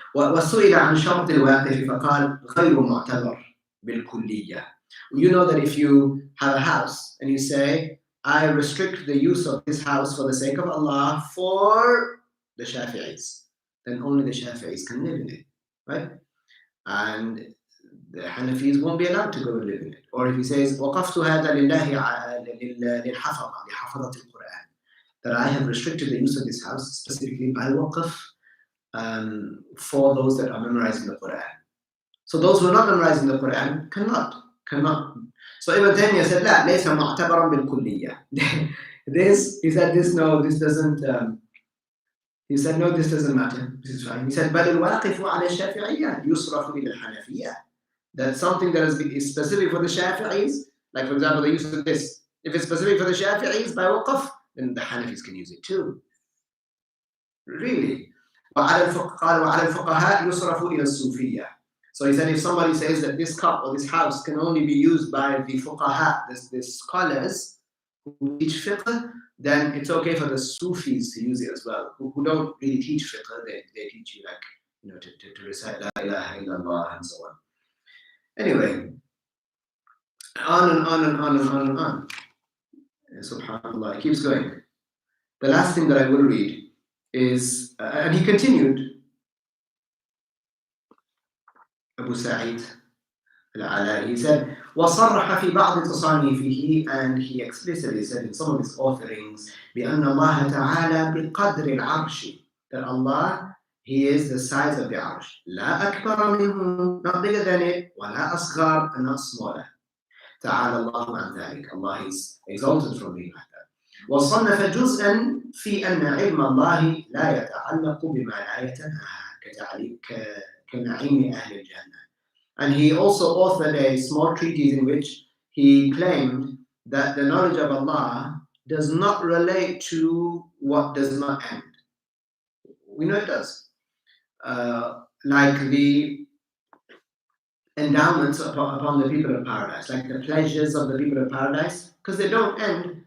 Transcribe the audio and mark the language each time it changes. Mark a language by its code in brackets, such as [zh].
[ar] وسئل عن شرط الواقف فقال غير معتبر بالكلية. [en] You know that if you have a house and you say, I restrict the use of this house for the sake of Allah for the Shafi'is, then only the Shafi'is can live in it, right? And the Hanafis won't be allowed to go and live in it. Or if he says, [ar] وقفت هذا لله لحفظة القرآن, [en] that I have restricted the use of this house specifically by waqf for those that are memorizing the Quran. So those who are not memorizing the Quran cannot. So Ibn Taymiyah said, [ar] لا ليس معتبرا بالكلية. [en] He said, this doesn't. He said, no, this doesn't matter. This is fine. He said, [ar] بل الواقف على الشافعية يصرف إلى الحنفية. [en] That's something that is specific for the Shafi'is. Like for example, the use of this. If it's specific for the Shafi'is by waqf, then the Hanafis can use it too. Really. [ar] وعلى الفقهاء يصرف إلى الصوفية. [en] So he said if somebody says that this cup or this house can only be used by the fuqaha, the scholars who teach fiqh, then it's okay for the Sufis to use it as well, who don't really teach fiqh, they teach you like, to recite La ilaha illallah and so on. Anyway, on and on and on and on and on. Subhanallah, it keeps going. The last thing that I will read is, and he continued, Abu Sa'id al-Ala'i, he said, [ar] وصرح في بعض تصانيفه, [en] and he explicitly said in some of his authorings, [ar] بأن الله تعالى بقدر العرش, [en] that Allah, he is the size of the arsh, [ar] لا أكبر منه, [en] not bigger than it, [ar] ولا أصغر, [en] and not smaller. [ar] تعالى الله عن ذلك, [en] Allah is exalted from being like that. [ar] وصنف جزءا في أن علم الله لا يتعلق بما لا يتناهى كنعيم أهل الجنة. [en] And he also authored a small treatise in which he claimed that the knowledge of Allah does not relate to what does not end. We know it does. Like the endowments upon the people of paradise, like the pleasures of the people of paradise, because they don't end.